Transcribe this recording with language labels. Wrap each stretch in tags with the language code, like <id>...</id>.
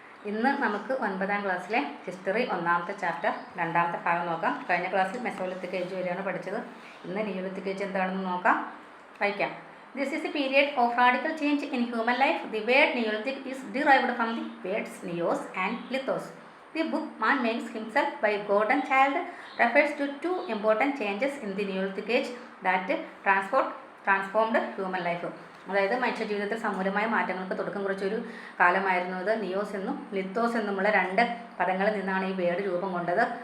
<ml>ഇന്ന് നമുക്ക് 9ാം ക്ലാസ്സിലെ ഹിസ്റ്ററി ഒന്നാമത്തെ ചാപ്റ്റർ രണ്ടാമത്തെ ഭാഗം നോക്കാം. കഴിഞ്ഞ ക്ലാസ്സിൽ മെസോലിത്തിക് ഏജ് വരെയാണ് പഠിച്ചത്. ഇന്ന് നിയോലിത്തിക് ഏജ് എന്താണെന്ന് നോക്കാം, വായിക്കാം.</ml> <en>This is a period of radical change in human life. The word Neolithic is derived from the words neos and lithos. The book Man Makes Himself by Gordon Childe refers to two important changes in the Neolithic age that transformed human life.</en> <ml>അതായത് മനുഷ്യജീവിതത്തിൽ സമൂലമായ മാറ്റങ്ങൾക്ക് തുടക്കം കുറിച്ചൊരു കാലമായിരുന്നു ഇത്. NIOS എന്നും lithos എന്നുമുള്ള രണ്ട് പദങ്ങളിൽ നിന്നാണ് ഈ വേർഡ് രൂപം കൊണ്ടത്.</ml>